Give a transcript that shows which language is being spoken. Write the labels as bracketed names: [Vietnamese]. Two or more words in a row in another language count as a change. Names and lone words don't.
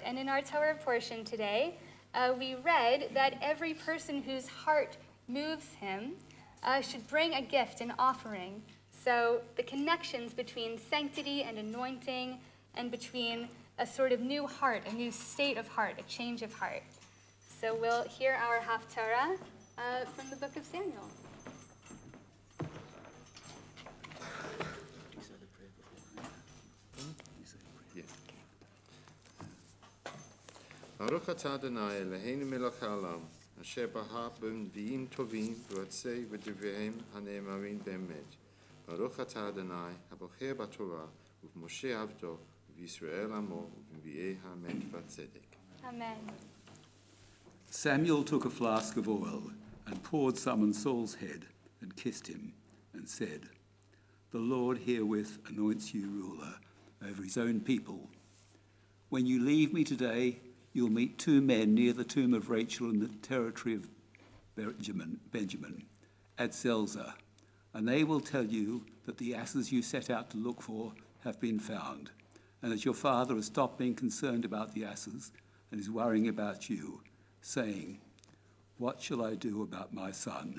[English] And in our Torah portion today, we read that every person whose heart moves him should bring a gift, an offering. So the connections between sanctity and anointing and between a sort of new heart, a new state of heart, a change of heart. So we'll hear our Haftarah from the book of Samuel. [Hebrew] ברוך אתה אדוני אלוהינו מלך העולם, אשר בחר בנביאים טובים ויוצאי ודבריהם הנאמרים באמת. ברוך אתה אדוני הבוחר בתורה ובמשה עבדו ובישראל עמו ובנביאי האמת וצדק. [English] Amen. Samuel took a flask of oil and poured some on Saul's head and kissed him and said, "The Lord herewith anoints you ruler over his own people. When you leave me today, you'll meet two men near the tomb of Rachel in the territory of Benjamin, at Zelzah, and they will tell you that the asses you set out to look for have been found, and that your father has stopped being concerned about the asses and is worrying about you, saying, 'What shall I do about my son?'